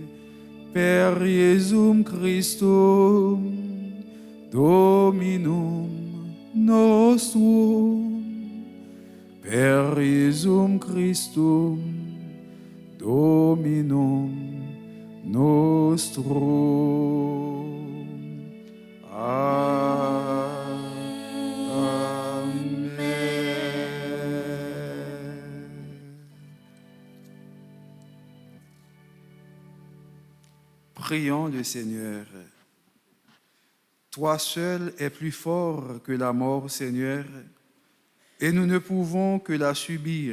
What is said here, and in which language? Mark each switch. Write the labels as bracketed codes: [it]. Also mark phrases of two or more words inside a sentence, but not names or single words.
[la] Per Iesum Christum Dominum nostrum, per Iesum Christum Dominum nostrum. Amen. [fr] Prions le Seigneur. Toi seul es plus fort que la mort, Seigneur, et nous ne pouvons que la subir.